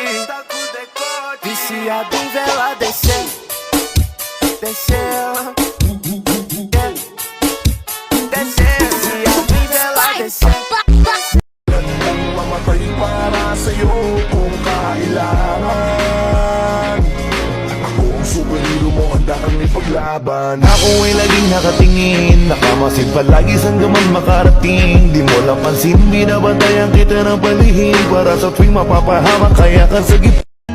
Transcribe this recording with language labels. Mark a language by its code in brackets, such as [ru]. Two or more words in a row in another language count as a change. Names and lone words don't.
[pt] viciado em vela descer, descer, descer, viciado em vela descer. [tl] Mamatay para sa'yo kung kailangan. Ako ang superhero mo, handa kang ipaglaban. Ako ay laging nakatingin, nakamasid palagi saan ka man makarating. Di mo lang pansin, binabantayan kita ng palihim. Para sa tuwing mapapahamak, kaya ka sa gitna.